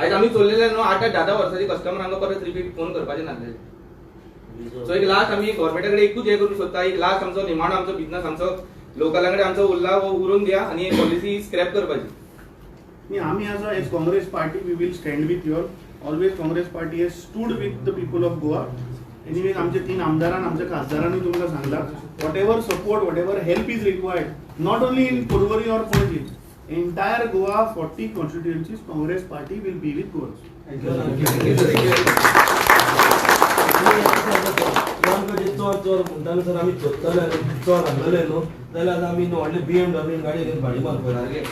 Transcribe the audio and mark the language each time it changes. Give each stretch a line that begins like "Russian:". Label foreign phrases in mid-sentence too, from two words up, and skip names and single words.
Konkani: आयज आमी चल्लेले न्हू 8-10 वर्सांची कस्टमर आमकां परत
English: repeat phone
Konkani: करपाचे नासले. सो एक लास्ट आमी गव्हर्मेंटा कडेन एकूच हे करूंक सोदता. एक लास्ट आमचो निमाणो आमचो बिझनेस आमचो लोकलां कडेन आमचो उरला वो उरोवन दिया आनी
English: policy scrap
Konkani: करपाची.
English: आम्ही as Congress party we will stand with your. always Congress party has stood with the people of Goa. एनिवेज
Konkani: आमच्या 3 आमदारांनी आमच्या खासदारांनी तुमकां सांगला
English: whatever support whatever help is required not only in Porvorim or Panaji entire Goa 40 constituencies Congress party will be with Goa.
Konkani: चोर म्हणटाले सर आमी चोरतले चोर हाडलेले न्हू जाल्यार आमी व्हडले BMW गाडी घेवन फाटी मारतले.